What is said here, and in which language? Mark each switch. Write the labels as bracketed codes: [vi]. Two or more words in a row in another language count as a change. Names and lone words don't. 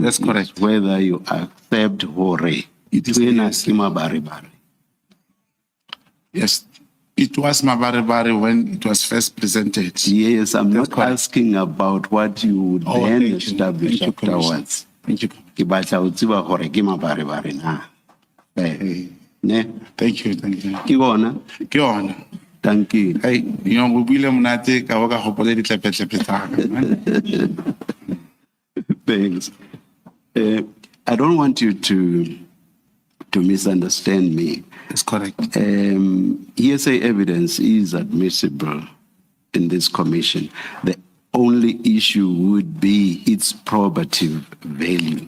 [en] That's correct. is whether you accept hore. It is hearsay. Mabaribari. Yes, it was Mabaribari when it was first presented. Yes, I'm That's not correct. asking about what you would Oh, then thank you. establish Thank you, Commissioner. afterwards. Thank you. [st] Ke batla ho tseba hore ke mabaribari na. Ne? [en] Thank you. Thank you. [st] Ke bona? Ke yona. [en] Thank you. [tn] Hey, go buile monate ka go ka gopola ditlepe-tlepe tsa ka. [en] Thanks. I don't want you to misunderstand me. That's correct. Hearsay evidence is admissible in this commission. The only issue would be its probative value.